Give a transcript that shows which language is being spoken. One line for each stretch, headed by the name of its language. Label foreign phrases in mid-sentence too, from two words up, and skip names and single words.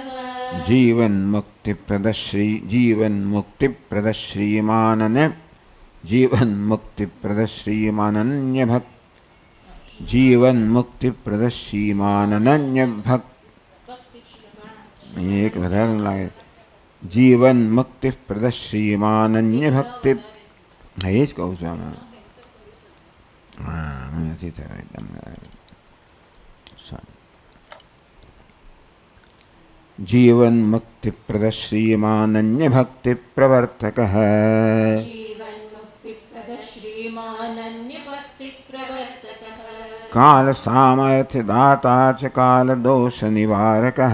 Sanskrit: जीवन्मुक्तिप्रदः जीवन्मुक्तिप्रदः एक
Gujarati: વધારે લાગે
Sanskrit: जीवन्मुक्तिप्रदः श्रीमानन्यभक्ति
Gujarati: એ જ કહું છું અમે નથી થયો એકદમ
Sanskrit: जीवन्मुक्तिप्रदः श्रीमानन्यभक्तिप्रवर्तकः जीवन्मुक्तिप्रदः श्रीमानन्यभक्तिप्रवर्तकः कालसामर्थ्यदाता च कालदोषनिवारकः